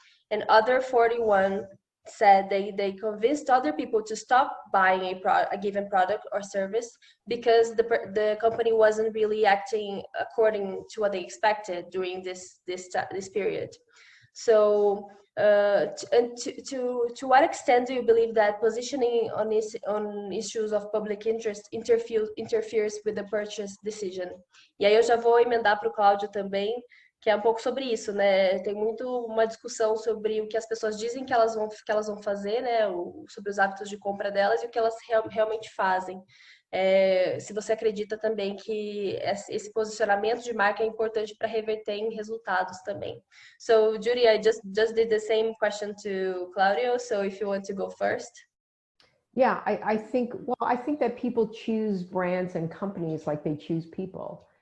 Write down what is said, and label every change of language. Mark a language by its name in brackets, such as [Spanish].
[English] And other 41 said they convinced other people to stop buying a given product or service because the company wasn't really acting according to what they expected during this period. So to what extent do you believe that positioning on issues of public interest interferes with the purchase decision? [Portuguese] E aí eu já vou emendar para o Cláudio também, que é um pouco sobre isso, né? Tem muito uma discussão sobre o que as pessoas dizem que elas vão fazer, né? Sobre os hábitos de compra delas e o que elas realmente fazem. Se você acredita também que esse posicionamento de marca é importante para reverter em resultados também. [English] So, Judy, I just did the same question to Claudio, so if you want to go first. Yeah, I think that people choose brands and companies like they choose people.